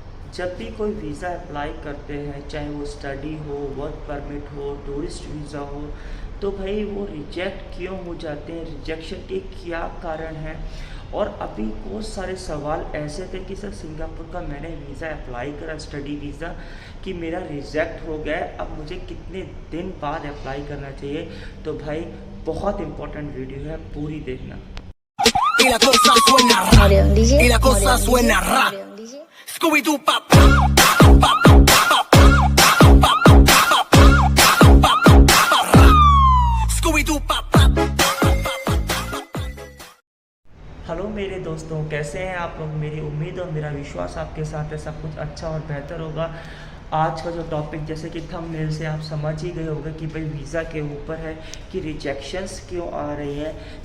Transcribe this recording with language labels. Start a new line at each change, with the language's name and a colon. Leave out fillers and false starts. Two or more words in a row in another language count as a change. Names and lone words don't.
Hindi: जब भी कोई
English: visa apply
Hindi: करते हैं, चाहे वो स्टडी हो,
English: work permit
Hindi: हो,
English: tourist visa
Hindi: हो, तो भाई वो रिजेक्ट क्यों हो जाते हैं, रिजेक्शन के क्या कारण हैं। और अभी बहुत सारे सवाल ऐसे थे कि सर सिंगापुर का मैंने
English: visa apply
Hindi: करा,
English: study visa,
Hindi: कि मेरा रिजेक्ट हो गया, अब मुझे कितने दिन बाद अप्लाई करना चाहिए। तो भाई बहुत
English: important video
Hindi: है, पूरी देखना।
Spanish: Y la cosa suena ra. Y la cosa suena ra.
English: Scooby Doo pop. Scooby Doo pop.
Hindi: हेलो मेरे दोस्तों, कैसे हैं आप लोग। मेरी उम्मीद और मेरा विश्वास आपके साथ है सब कुछ अच्छा और बेहतर होगा। आज का जो टॉपिक, जैसे कि थंबनेल से आप समझ ही गए होंगे कि भाई वीज़ा के ऊपर है कि रिजेक्शंस क्यों आ रही हैं।